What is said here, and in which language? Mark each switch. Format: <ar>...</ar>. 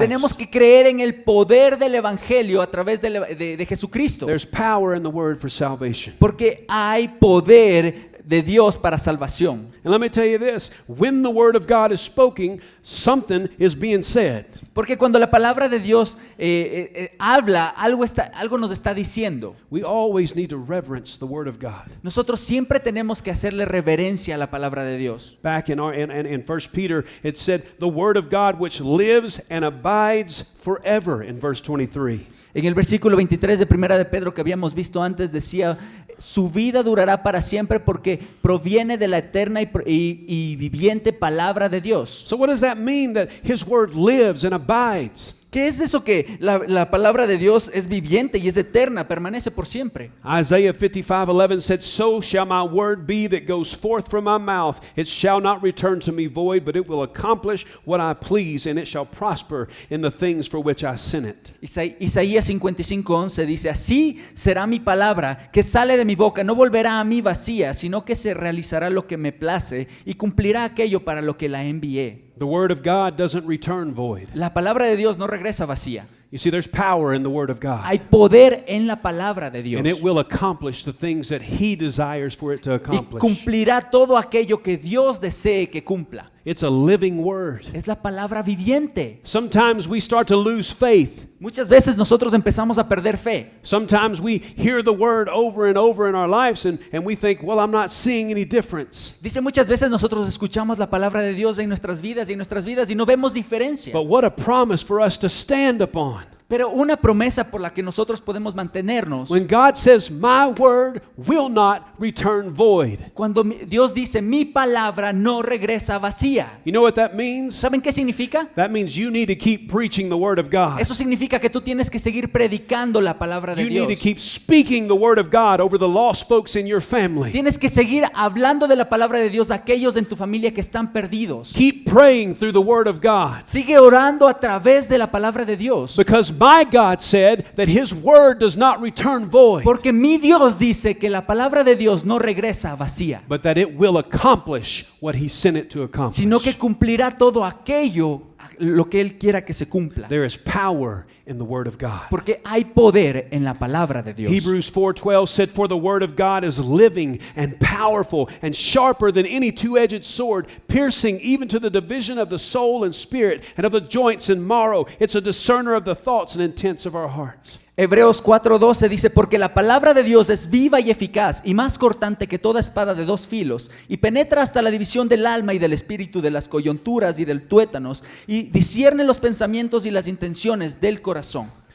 <es>Tenemos que creer en el poder del evangelio a través de Jesucristo.</es> <en>There's power in the Word for salvation.</en> <es>Porque hay poder de Dios para salvación.</es> <en>And let me tell you this, when the Word of God is spoken, something is being said.</en> <es>Porque cuando la palabra de Dios habla, algo nos está diciendo.</es> <en>We always need to reverence the Word of God.</en> <es>Nosotros siempre tenemos que hacerle reverencia a la palabra de Dios.</es> <en>Back in 1 Peter, it said, the Word of God which lives and abides forever, in verse 23.</en> <es>En el versículo 23 de Primera de Pedro que habíamos visto antes decía, su vida durará para siempre porque proviene de la eterna y viviente palabra de Dios.</es> <en>So what does that mean, that His Word lives and abides?</en> <es>¿Qué es eso que la palabra de Dios es viviente y es eterna, permanece por siempre?</es> <en>Isaiah 55:11 said, so shall my word be that goes forth from my mouth. It shall not return to me void, but it will accomplish what I please, and it shall prosper in the things for which I sent it.</en> <es>Isaías 55:11 dice, así será mi palabra que sale de mi boca, no volverá a mí vacía, sino que se realizará lo que me place y cumplirá aquello para lo que la envié.</es> <en>The Word of God doesn't return void.</en> <es>La palabra de Dios no regresa vacía.</es> <en>You see, there's power in the Word of God.</en> <es>Hay poder en la palabra de Dios.</es> <en>And it will accomplish the things that He desires for it to</en> <es>Y</es> <en>accomplish.</en> <es>cumplirá todo aquello que Dios desee que cumpla.</es> <en>It's a living Word.</en> <es>Es la palabra viviente.</es> <en>Sometimes we start to lose faith.</en> <es>Muchas veces nosotros empezamos a perder fe.</es> <en>Sometimes we hear the Word over and over in our lives and we think, well, I'm not seeing any difference.</en> <es>Dice, muchas veces nosotros escuchamos la palabra de Dios en nuestras vidas y no vemos diferencia.</es> <en>But what a promise for us to stand upon.</en> <es>Pero una promesa por la que nosotros podemos mantenernos.</es> <en>When God says, my word will not return void.</en> <es>Cuando Dios dice, mi palabra no regresa vacía.</es> <en>You know what that means?</en> <es>¿Saben qué significa?</es> <en>That means you need to keep preaching the Word of God.</en> <es>Eso significa que tú tienes que seguir predicando la palabra de</es> <en>You</en> <es>Dios.</es> <en>need to keep speaking the Word of God over the lost folks in your family.</en> <es>Tienes que seguir hablando de la palabra de Dios a aquellos en tu familia que están perdidos.</es> <en>Keep praying through the Word of God.</en> <es>Sigue orando a través de la palabra de Dios.</es> <en>Because my God said that His Word does not return void,</en> <es>Porque mi Dios dice que la palabra de Dios no regresa vacía,</es> <en>but that it will accomplish what He sent it to accomplish.</en> <es>sino que cumplirá todo aquello, lo que Él quiera que se cumpla.</es> <en>There is power in the Word of God.</en> <es>Porque hay poder en la palabra de Dios.</es> <en>Hebrews 4:12 said, for the Word of God is living and powerful and sharper than any two-edged sword, piercing even to the division of the soul and spirit and of the joints and marrow. It's a discerner of the thoughts and intents of our hearts.</en> <es>Hebreos 4:12 dice, porque la palabra de Dios es viva y eficaz y más cortante que toda espada de dos filos y penetra hasta la división del alma y del espíritu, de las coyunturas y del tuétanos y discierne los pensamientos y las intenciones del corazón.</es>